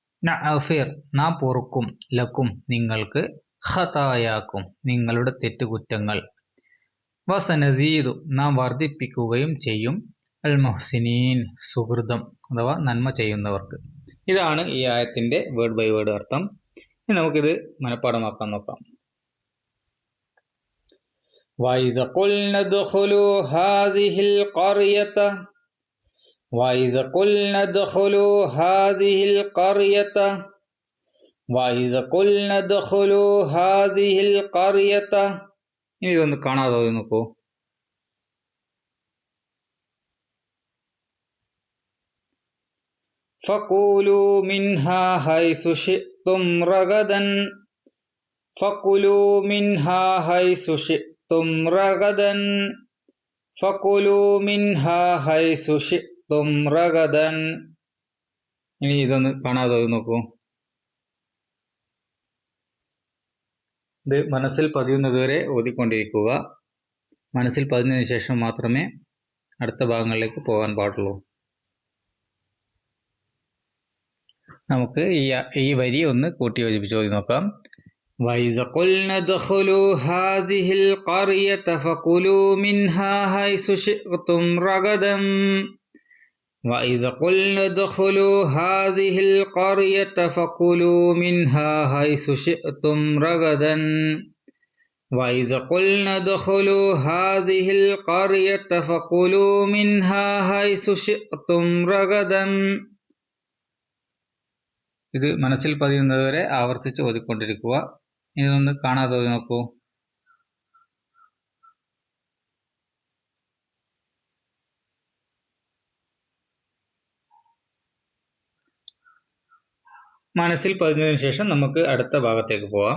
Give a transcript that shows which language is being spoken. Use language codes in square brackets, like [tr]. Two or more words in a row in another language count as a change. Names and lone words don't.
[ml] നഅഫിർ നാം പൊറുക്കും ലക്കും നിങ്ങൾക്ക് ഖതായാക്കും നിങ്ങളുടെ തെറ്റുകുറ്റങ്ങൾ വസനസീദു നാം വർദ്ധിപ്പിക്കുകയും ചെയ്യും അൽ മുഹ്സിനീൻ സുഹൃതം അഥവാ നന്മ ചെയ്യുന്നവർക്ക്. ഇതാണ് ഈ ആയത്തിൻ്റെ [en] word by word [ml] അർത്ഥം. ഇനി നമുക്കിത് മനഃപ്പാഠമാക്കാൻ നോക്കാം. [ar] وَإِذْ قُلْنَا ادْخُلُوا هَٰذِهِ الْقَرْيَةَ وَإِذْ قُلْنَا ادْخُلُوا هَٰذِهِ الْقَرْيَةَ وَإِذْ قُلْنَا ادْخُلُوا هَٰذِهِ الْقَرْيَةَ. [ml] ഇനി ഇതൊന്ന് കാണാതെ നോക്കൂ. [ar] فَكُلُوا مِنْهَا حَيْثُ شِئْتُمْ رَغَدًا فَكُلُوا مِنْهَا حَيْثُ شِئْتُمْ رَغَدًا فَكُلُوا مِنْهَا حَيْثُ شِئْتُمْ رَغَدًا. [ml] ഇനി ഇതൊന്ന് കാണാതെ നോക്കൂ. ഇത് മനസ്സിൽ പതിയുന്നതുവരെ ഓതിക്കൊണ്ടിരിക്കുക. മനസ്സിൽ പതിഞ്ഞതിന് ശേഷം മാത്രമേ അടുത്ത ഭാഗങ്ങളിലേക്ക് പോകാൻ പാടുള്ളൂ. നമുക്ക് ഈ വരി ഒന്ന് കൂട്ടി യോജിപ്പിച്ച് ഓതി നോക്കാം. [ar] وَإِذْ قُلْنَا ادْخُلُوا هَٰذِهِ الْقَرْيَةَ فَكُلُوا مِنْهَا حَيْثُ شِئْتُمْ رَغَدًا وَإِذْ قُلْنَا ادْخُلُوا هَٰذِهِ الْقَرْيَةَ فَكُلُوا مِنْهَا حَيْثُ شِئْتُمْ رَغَدًا وَإِذْ قُلْنَا ادْخُلُوا هَٰذِهِ الْقَرْيَةَ فَكُلُوا مِنْهَا حَيْثُ شِئْتُمْ رَغَدًا. [ml] ഇത് മനസ്സിൽ പതിയുന്നതുവരെ ആവർത്തിച്ച് ഓതിക്കൊണ്ടിരിക്കുക. ഇതൊന്ന് കാണാതെ ഓതി നോക്കൂ. മനസ്സിൽ പതിഞ്ഞതിന് ശേഷം നമുക്ക് അടുത്ത ഭാഗത്തേക്ക് പോവാം.